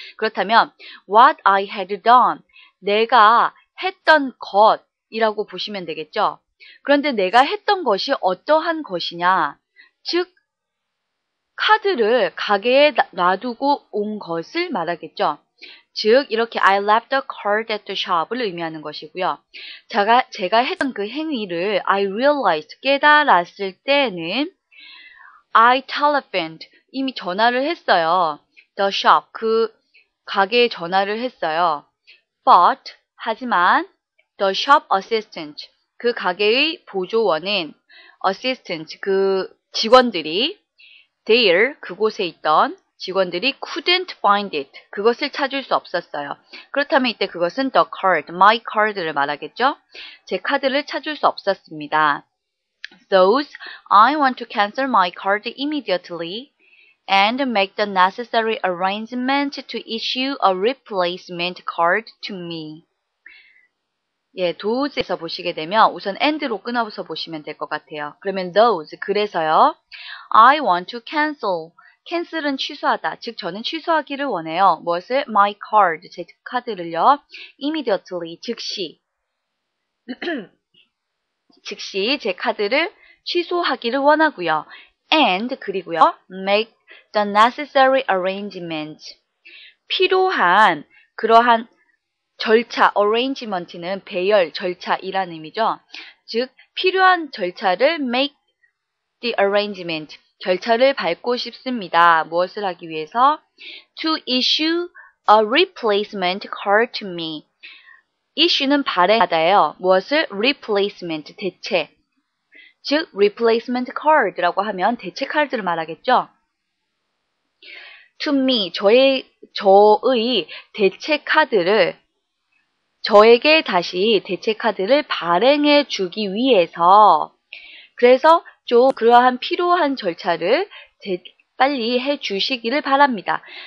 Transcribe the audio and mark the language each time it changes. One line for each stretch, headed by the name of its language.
Korean: 그렇다면
English: what I had done,
Korean: 내가 했던 것이라고 보시면 되겠죠. 그런데 내가 했던 것이 어떠한 것이냐, 즉 카드를 가게에 놔두고 온 것을 말하겠죠. 즉 이렇게
English: I left the card at the shop을
Korean: 의미하는 것이고요. 제가 했던 그 행위를
English: I realized,
Korean: 깨달았을 때는
English: I telephoned,
Korean: 이미 전화를 했어요.
English: The shop,
Korean: 그 가게에 전화를 했어요. But, 하지만
English: the shop assistant,
Korean: 그 가게의 보조원은 assistant, 그 직원들이 there, 그곳에 있던 직원들이
English: couldn't find it,
Korean: 그것을 찾을 수 없었어요. 그렇다면 이때 그것은
English: the card, my card
Korean: 를 말하겠죠. 제 카드를 찾을 수 없었습니다.
English: Thus, I want to cancel my card immediately and make the necessary arrangement to issue a replacement card to me.
Korean: 예, those에서 보시게 되면 우선 and로 끊어서 보시면 될 것 같아요. 그러면 those, 그래서요.
English: I want to cancel,
Korean: cancel은 취소하다. 즉 저는 취소하기를 원해요. 무엇을?
English: my card,
Korean: 제 카드를요.
English: immediately,
Korean: 즉시. 즉시 제 카드를 취소하기를 원하고요.
English: and
Korean: 그리고요.
English: make the necessary arrangements.
Korean: 필요한 그러한 절차, arrangement는 배열, 절차이라는 의미죠. 즉 필요한 절차를
English: make the arrangement,
Korean: 절차를 밟고 싶습니다. 무엇을 하기 위해서?
English: To issue a replacement card to me.
Korean: issue는 발행하다예요. 무엇을? replacement, 대체. 즉 replacement card라고 하면 대체 카드를 말하겠죠.
English: to me,
Korean: 저의 대체 카드를 저에게 다시 대체 카드를 발행해 주기 위해서 그래서 좀 그러한 필요한 절차를 빨리 해 주시기를 바랍니다.